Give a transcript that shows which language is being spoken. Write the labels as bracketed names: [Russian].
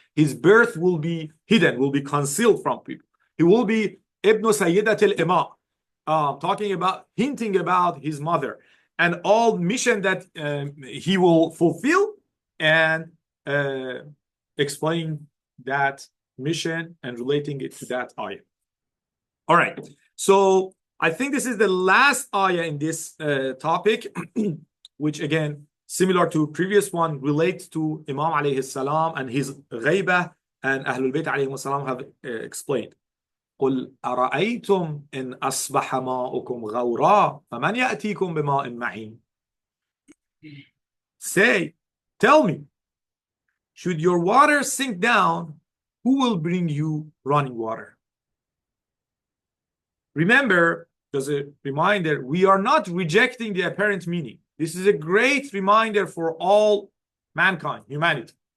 [English] His birth will be hidden, will be concealed from people. He will be Ibn Sayyidat al-Imam, talking about, hinting about his mother and all mission that he will fulfill, and explain that mission and relating it to that ayah. All right. So I think this is the last ayah in this topic, which again, similar to previous one, relates to Imam alayhi salam and his ghaibah, and Ahlul Bayt alayhi salam have explained. [Arabic] قل أرأيتم إن أصبح ماؤكم غورا فمن يأتيكم بماء معين. [English] Say, tell me, should your water sink down, who will bring you running water? Remember, as a reminder, we are not rejecting the apparent meaning. This is a great reminder for all mankind, humanity.